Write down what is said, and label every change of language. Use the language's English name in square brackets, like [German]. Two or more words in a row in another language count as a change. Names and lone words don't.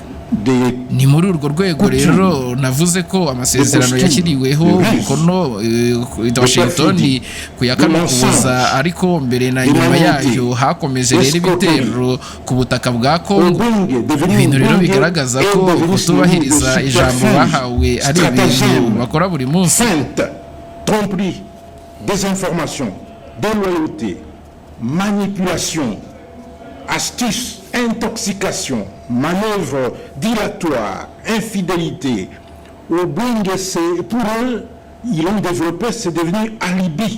[Kinyarwanda] Ni muri urwo rwego rero navuze ko amasezerano yashyiriweho umukono i Washington ku ya 4 Ukuboza, ariko mbere na nyuma yayo hakomeje rero ibitero ku butaka bwa Kongo. Ibintu rero bigaragaza ko kutubahiriza ijambo bahawe ari ibintu bakora buri munsi. [French] Tromperie, désinformation, déloyauté, manipulation, astuce, intoxication, manœuvre dilatoire, infidélité. Obwenge, pour eux, ils l'ont développé, c'est devenu alibi.